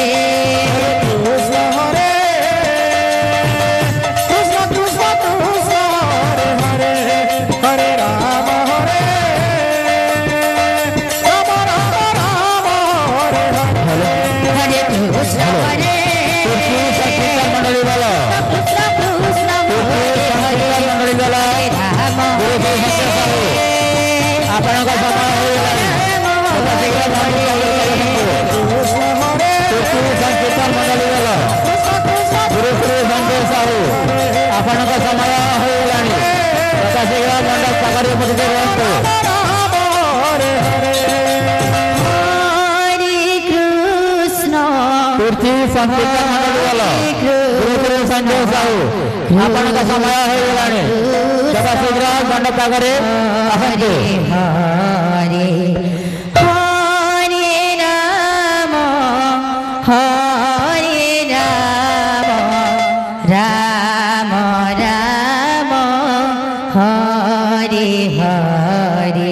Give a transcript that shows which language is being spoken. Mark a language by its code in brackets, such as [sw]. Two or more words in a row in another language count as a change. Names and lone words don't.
[sa] कृष्ण कृष्ण कृष्ण कृष्ण हरे हरे हरे राम राम राम हरे हरे हरे कृष्ण मंडळी वाला कृष्ण कृष्ण हरे हरे मंडळी वाला राम [or] ଆପଣଙ୍କ ସମୟ ସଂକୀର୍ତ୍ତନ ମଣ୍ଡଳୀ ଗଲ ଗୁରୁ ଶ୍ରୀ ସଞ୍ଜୟ ସାହୁ ଆପଣଙ୍କ ସମୟ ହୋଇଗଲାଣି ଯଥାଶୀଘ୍ର ମଣ୍ଡପ ପାଖରେ ଉପସ୍ଥିତ ରୁହନ୍ତୁ। [sa] हरे कृष्ण [or] ତୁର୍ଥୀ ସଂକୀର୍ତ୍ତନ ମଣ୍ଡଳୀ ଗଲ ଗୁରୁ ଶ୍ରୀ ସଞ୍ଜୟ ସାହୁ ଆପଣଙ୍କ ସମୟ ହୋଇଗଲାଣି ଯଥାଶୀଘ୍ର ମଣ୍ଡପ ପାଖରେ ଆସନ୍ତୁ। [sa] हरे हरे राम राम राम हरे हरे